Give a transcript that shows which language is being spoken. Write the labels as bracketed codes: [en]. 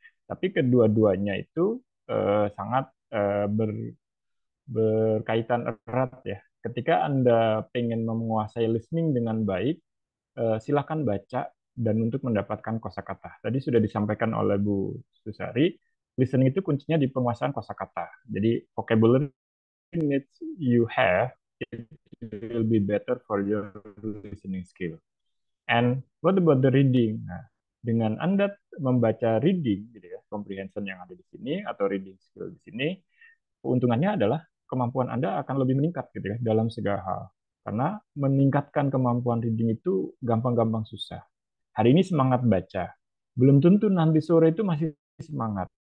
[id] Tapi kedua-duanya itu sangat berkaitan erat ya. Ketika Anda ingin menguasai listening dengan baik, silakan baca dan untuk mendapatkan kosakata. Tadi sudah disampaikan oleh Bu Susari, listening itu kuncinya di penguasaan kosakata. [en] Jadi vocabulary needs you have, it will be better for your listening skill. And what about the reading? [id] Nah, dengan Anda membaca reading, gitu ya, comprehension yang ada di sini atau reading skill di sini, keuntungannya adalah kemampuan Anda akan lebih meningkat gitu ya dalam segala hal. Karena meningkatkan kemampuan reading itu gampang-gampang susah. Hari ini semangat baca, belum tentu nanti sore itu masih semangat.